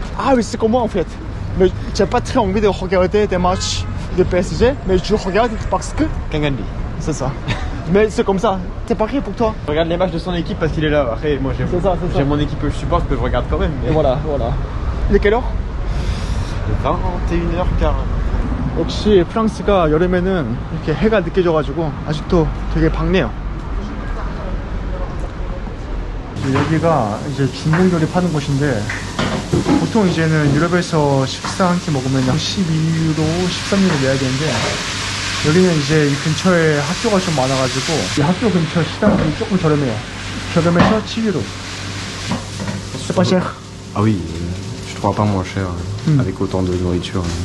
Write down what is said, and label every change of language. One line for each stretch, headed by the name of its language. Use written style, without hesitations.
French: Ah oui c'est comme moi en fait. Mais j'ai pas très envie de regarder des matchs de PSG, mais je regarde parce que Kangandi. c'est ça. Mais c'est comme ça. C'est pareil pour toi. Je regarde les matchs de son équipe parce qu'il est là. Après moi C'est ça, c'est ça. j'ai mon équipe que je supporte que je regarde quand même. Et voilà, voilà. Il est quelle heure? 21h40.
Korean: 역시 프랑스가 여름에는 이렇게 해가 늦게 져가지고 아직도 되게 밝네요. 여기가 이제 중국 요리 파는 곳인데 보통 이제는 유럽에서 식사 한 끼 먹으면 12유로, 13유로 내야 되는데 여기는 이제 이 근처에 학교가 좀 많아가지고 이 학교 근처 식당들이 조금 저렴해요. 저렴해서 7유로.
French: C'est pas cher. Ah oui, je trouve pas moins cher avec autant de nourriture